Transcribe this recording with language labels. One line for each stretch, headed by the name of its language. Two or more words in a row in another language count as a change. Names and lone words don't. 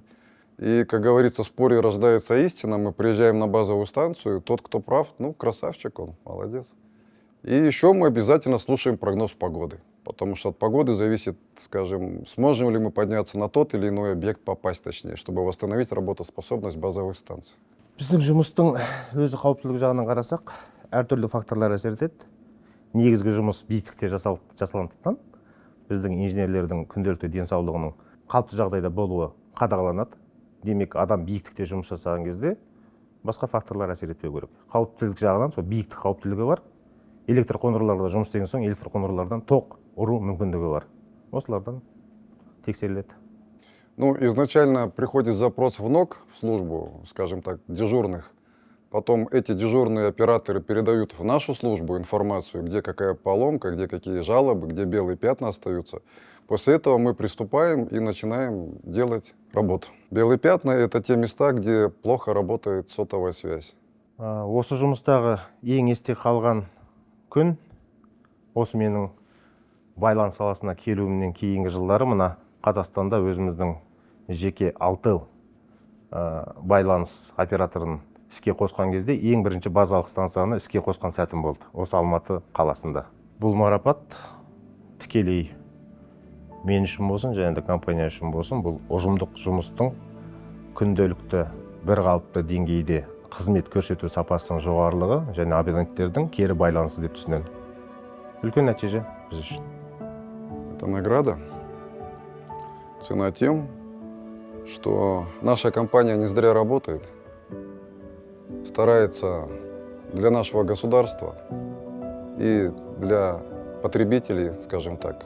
Russian: И, как говорится, в споре рождается истина. Мы приезжаем на базовую станцию, тот, кто прав, ну, красавчик он, молодец. И еще мы обязательно слушаем прогноз погоды. Потому что от погоды зависит, скажем, сможем ли мы подняться на тот или иной объект, попасть точнее, чтобы восстановить работоспособность базовых станций.
Kazakh: Біздің жұмыстың өзі қауіптілік жағынан қарасақ, әртүрлі факторлар әсер етеді. Негізгі жұмыс биіктікте жасалғандықтан біздің инженерлердің күнделікті денсаулығының қалыпты жағдайда болуы қадағаланады. Демек, адам биіктікте жұмыс жасаған кезде басқа факторлар әсер етпеу керек. Қауіптілік жағынан сол биіктік қауіптілігі бар. Электр қондырғыларда жұмыс істеген соң электр қондырғылардан тоқ ұру мүмкіндігі бар. Осылардан тексеріледі.
Russian: Ну, изначально приходит запрос в НОК, в службу, скажем так, дежурных. Потом эти дежурные операторы передают в нашу службу информацию, где какая поломка, где какие жалобы, где белые пятна остаются. После этого мы приступаем и начинаем делать работу. Белые пятна — это те места, где плохо работает сотовая связь.
Kazakh: Осы жұмыстағы ең есте қалған күн, осы менің байланыс саласына келуімнен кейінгі жылдары мына Қазақстанда өзіміздің жеке 6 байланыс операторын іске қосқан кезде ең бірінші базалық станцияны іске қосқан сәтім болды. Осы Алматы қаласында. Бұл марапат тікелей мен үшін болсын, және де компания үшін болсын, бұл ұжымдық жұмыстың күнделікті бір қалыпты деңгейде қызмет көрсету сапасының жоғарылығы және абоненттердің кері байланысы деп түсінемін. Үлкен нәтиже біз үшін.
Russian: Это награда. Цена тем, что наша компания не зря работает, старается для нашего государства и для потребителей, скажем так.